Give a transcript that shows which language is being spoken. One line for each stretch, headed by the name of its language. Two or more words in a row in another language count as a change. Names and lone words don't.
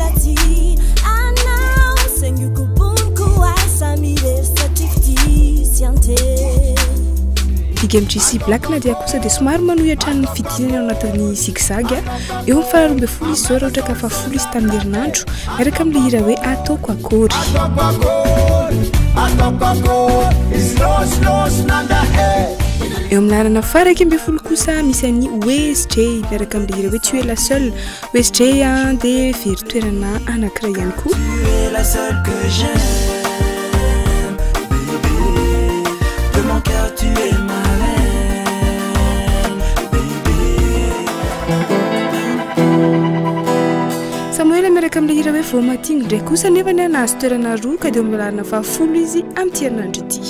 Malagasy: Digemtrisi Black Nadia kosa de somary manohitra ny fidinana ao anatin'ny zigzag eo amin'ny faharoa 12 izy zao raha ohatra ka fa 10 izy tamin'ny herinandro miaraka amin'ny hira hoe ataoko akory eo amin'ny larana faraiky 12 kosa misy any OSJ miaraka amin'ny hira hoe
French: tu es la seule
Malagasy: OSJ de veritoerana anankiray ihany koa Samuel miaraka amin'ny hira hoe vomatigny ndraiky kosa nefa ny anazy toerana roa ka de amin'ny lalana fa 10 izy amin'ity herinandro ity